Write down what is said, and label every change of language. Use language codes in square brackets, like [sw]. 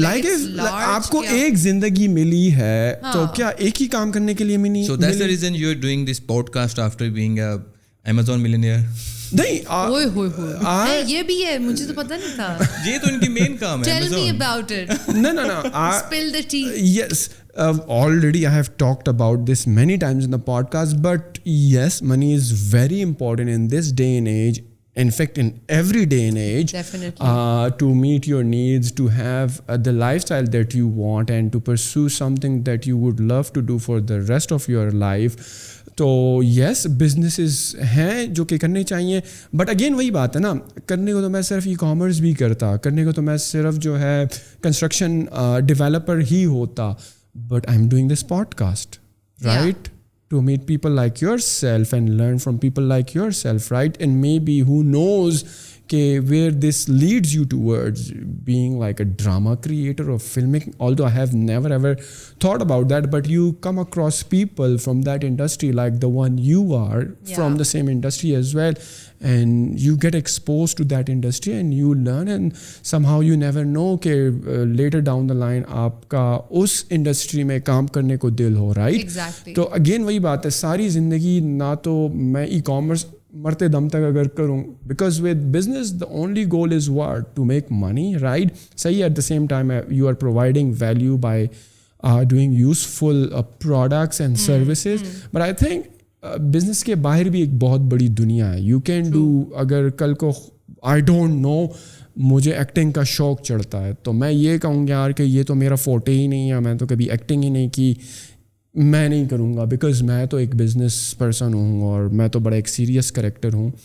[ur] Like آپ کو ایک زندگی ملی ہے تو کیا ایک ہی کام کرنے کے لیے ملی. [en] So that's the reason you are doing this podcast after being a Amazon millionaire. [ur] نہیں یہ بھی ہے, مجھے تو پتہ نہیں تھا. یہ تو ان کی مین کام ہے. [en] Tell me about it. No. Spill the tea. Yes. Already I have talked about this many times in the podcast, but yes, money is very important in this day and age. In fact, in every day and age, definitely, to meet your needs, to have the lifestyle that you want, and to pursue something that you would love to do for the rest of your life. [ur] تو یس businesses ہیں جو کہ کرنے چاہیے, but again وہی بات ہے نا, کرنے کو تو میں صرف ای کامرس بھی کرتا, کرنے کو تو میں صرف جو ہے کنسٹرکشن ڈیولپر ہی ہوتا, [en] But I am doing this podcast, right, to meet people like yourself and learn from people like yourself, right? And maybe who knows where this leads you towards being like a drama creator or filmmaking, although I have never ever thought about that, but you come across people from that industry like the one you are from the same industry as well, and you get exposed to that industry and you learn, and somehow you never know later down the line [ur] aapka us industry mein kaam karne ko dil ho, [en] right? Exactly. [ur] تو again وہی بات ہے, ساری زندگی نہ تو میں e commerce مرتے دم تک اگر کروں, [en] Because with business the only goal is what? To make money, right? صحیح, at the same time you are providing value by doing useful products and services, but I think [ur] business کے باہر بھی ایک بہت بڑی دنیا ہے. [en] you can do, [ur] اگر کل کو [en] I don't know [ur] مجھے ایکٹنگ کا شوق چڑھتا ہے تو میں یہ کہوں گا یار کہ یہ تو میرا فوٹے ہی نہیں ہے, میں تو کبھی ایکٹنگ ہی نہیں کی, میں نہیں کروں گا, بیکاز میں تو ایک بزنس پرسن ہوں اور میں تو بڑا ایک سیریس کریکٹر ہوں.